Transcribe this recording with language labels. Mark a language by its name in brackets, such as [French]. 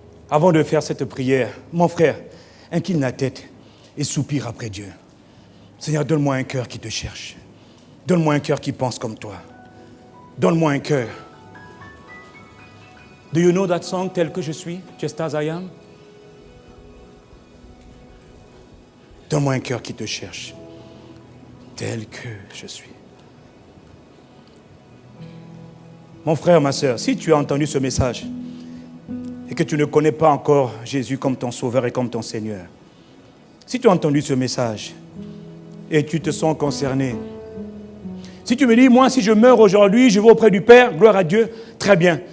[French] Avant de faire cette prière, mon frère, incline la tête et soupire après Dieu. Seigneur, donne-moi un cœur qui te cherche. Donne-moi un cœur qui pense comme toi. Donne-moi un cœur. [English] Do you know that song, [French] Tel que je suis, [English] Just as I am? [French] Donne-moi un cœur qui te cherche. Tel que je suis. Mon frère, ma soeur, si tu as entendu ce message et que tu ne connais pas encore Jésus comme ton Sauveur et comme ton Seigneur, si tu as entendu ce message et tu te sens concerné, si tu me dis, moi, si je meurs aujourd'hui, je vais auprès du Père, gloire à Dieu, très bien.